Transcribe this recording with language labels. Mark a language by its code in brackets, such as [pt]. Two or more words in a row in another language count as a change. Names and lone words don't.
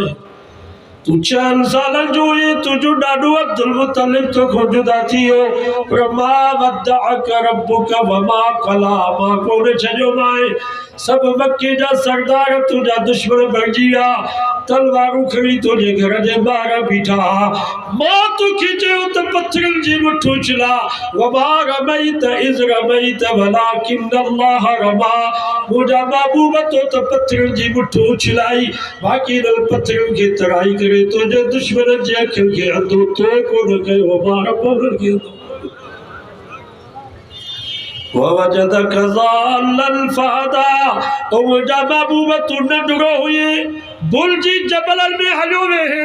[sd] तू 4 साल जो हुए, तुझो ॾाॾो अब्दुल मुत्तलिब तोखां जुदा थी वियो, पर [ar] ما ودعك ربك وما قلى, [sd] मां कोन छॾियो माए। सब मक्के जा सरदार तुझा दुश्मन बणिजी विया, तलवारूं खणी तुंहिंजे घर जे ॿाहिरां बीठा। मां तोखे चयो त पत्थरनि जी मुठ उछला, [ar] وما رميت إذ رميت ولكن الله رمى. [sd] मुंहिंजा महबूब तो त पत्थरनि जी मुठ उछलाई, बाक़ी इन्हनि पत्थरनि खे तराई करे तुंहिंजे दुश्मन जे अखियुनि खे अंधो तो कोन कयो, मां रब उन्हनि खे अंधो। [ar] ووجدك ضالا فهدى, [sd] ओ मुंहिंजा महबूब तू नंढड़ो हुए, बुलजी जबलनि में हलियो वेहे।